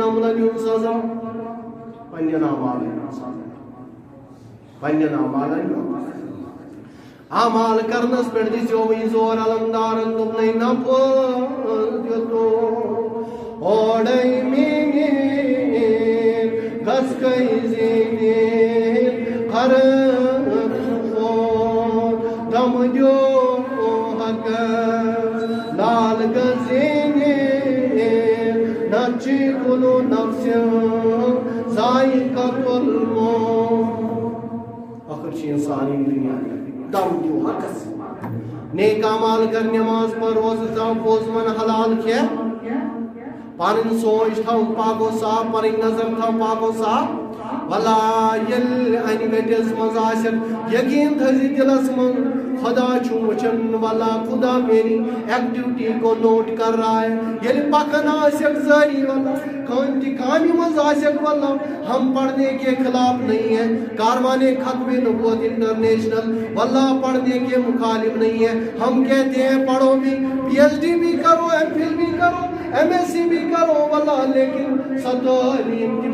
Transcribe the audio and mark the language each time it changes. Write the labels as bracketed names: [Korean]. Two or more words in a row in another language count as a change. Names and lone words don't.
[Kashmiri] عملن ہُنٛد سزا پننٮ۪ن اعمالن ہُنٛد سزا پننٮ۪ن اعمالن ہُنٛد اعمال کرنس پٮ۪ٹھ دِژیو وۄنۍ زور علمدارن دوٚپنَے نہ پھٔتِتو اوڑے میٛٲنۍ گژھ کٔہۍ زیٖنِتھ خرق دم دیو حق لال گزینے نچی [Arabic] کلو نفس ذائقہ الموت [Kashmiri] آخر چھ انسانی دنیا دم دیو حق نیک اعمال کر نماز پر روز تھا پوز من حلال کیا پانن سوچ تھا پاک و صاف پنن نظر تھا پاک و صاف واللہ یل ان گٹس مز آسن یقین تھزی دلس من خدا چھو وچن واللہ [Urdu] خدا میری ایکٹیوٹی کو نوٹ کر رہا ہے [Kashmiri] یل پکن آسک زاری واللہ کانتی کامی مز آسک [Urdu] واللہ ہم پڑھنے کے خلاف نہیں ہے کاروان ختم نبوت انٹرنیشنل واللہ پڑھنے کے مخالف نہیں ہے ہم کہتے ہیں پڑھو بھی پی ایچ ڈی بھی کرو ایم فل بھی کرو ایم ایس سی بھی کرو واللہ لیکن ستعلیم کی